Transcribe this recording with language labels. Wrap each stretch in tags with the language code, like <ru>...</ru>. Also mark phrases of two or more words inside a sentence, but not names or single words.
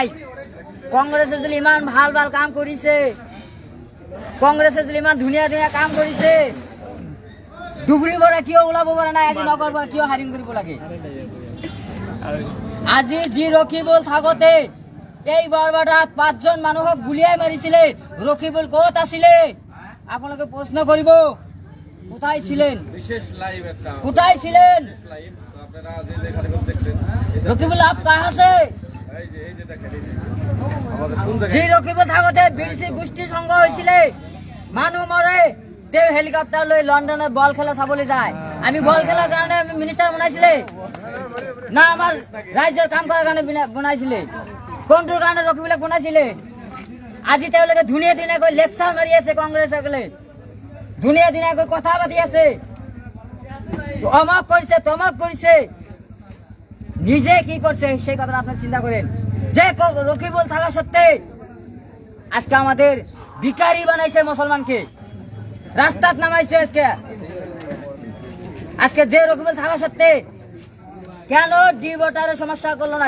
<as>কংগ্ৰেছে যদি ইমান ভাল ভাল কাম কৰিছে, কংগ্ৰেছে যদি ইমান ধুনীয়া ধুনীয়া কাম কৰিছে, ধুবুৰীৰ পৰা কিয় ওলাব পৰা নাই? আজি নগৰৰ পৰা কিয় হায়াৰিং কৰিব লাগে? আজি যি ৰকিবুল থাকোতে এই বৰবাদাত 5জন মানুহক গুলিয়াই মাৰিছিলে, ৰকিবুল ক'ত আছিলে? আপোনালোকে প্ৰশ্ন কৰিব,</as> <bn>কোথায় ছিলেন? কোথায় ছিলেন? রকিবুল</bn> <hi>आप कहाँ से?</hi> <bn>যে রকিবুল থাকোতে বিদেশি গোষ্ঠী সংঘ হয়েছিল,</bn> <as>মানুহ মরে, তেওঁ হেলিকপ্টার লৈ লন্ডনে বল খেলা চাবলৈ যায়।</as> <bn>আমি বল খেলার কারণে মিনিস্টার বনাইছিলে না আমার রাজ্যের কাম করার কারণে বনাইছিলে?</bn> <as>কোনটোৰ কাৰণে ৰকিবুলক বনাইছিলে? আজি তেওঁলোকে ধুনীয়া ধুনীয়াকৈ লেকচাৰ মাৰি আছে, কংগ্ৰেছসকলে ধুনীয়া ধুনীয়াকৈ কথা পাতি আছে, অমক কৰিছে তমক কৰিছে।</as> <bn>নিজে কি করছে সেই কথাটা আপনারা চিন্তা করেন। যে রকিবুল থাকা সত্ত্বে আজকে আমাদের ভিখারি বানাইছে, মুসলমানকে রাস্তাত নামাইছে। আজকে যে রকিবুল থাকা সত্ত্বে কেন ডি ভোটারের সমস্যা করলো না?</bn>